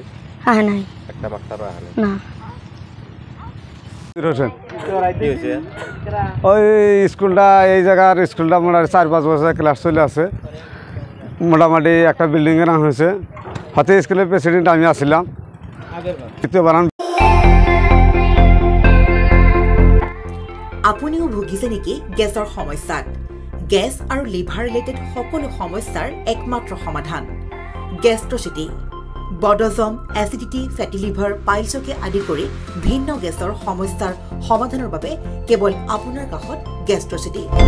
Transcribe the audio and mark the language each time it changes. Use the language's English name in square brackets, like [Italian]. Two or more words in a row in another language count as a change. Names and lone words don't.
[Bangla] আয় নাই, একটা মাস্টারও আসে না। ওই স্কুলটা, এই জায়গার স্কুলটা মোটামুটি 4-5 বছর ক্লাস চলে আছে। মোটামুটি একটা বিল্ডিংয়ে নাম হয়েছে। হাতে স্কুলের প্রেসিডেন্ট আমি আসছিলাম। [Assamese] আপুনিও ভুগিছে নেকি গেছৰ সমস্যাত? গেছ আৰু [English] liver related [Assamese] সকলো সমস্যাৰ একমাত্ৰ সমাধান গেষ্ট্ৰচিটি। বডজম, এচিডিটি, [English] fatty liver, [Assamese] পাইলছকে আদি কৰি ভিন্ন গেছৰ সমস্যাৰ সমাধানৰ বাবে কেৱল আপোনাৰ কাষত গেষ্ট্ৰচিটি।